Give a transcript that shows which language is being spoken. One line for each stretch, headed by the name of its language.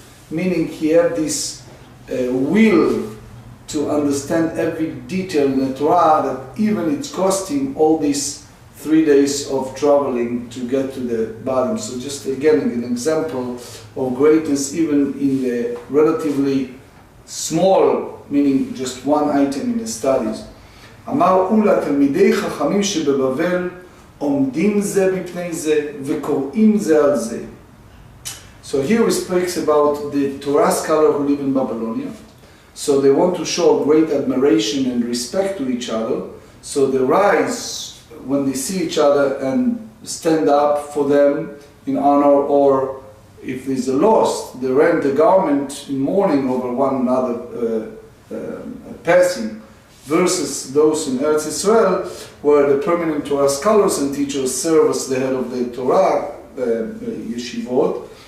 English: Meaning he had this will to understand every detail in the Torah, that even it's cost him all these 3 days of traveling to get to the bottom. So just again an example of greatness even in the relatively small, meaning just one item in the studies.
Hebrew: אמר אולה תלמידי חכמים שבבבל עומדים זה בפני זה וקוראים זה על זה.
English: So here he speaks about the Torah scholar who live in Babylonia. So they want to show great admiration and respect to each other. So they rise when they see each other and stand up for them in honor, or if there's a loss, they rend the garment in mourning over one another passing, versus those in Eretz Israel, where the permanent Torah scholars and teachers serve as the head of the Torah yeshivot.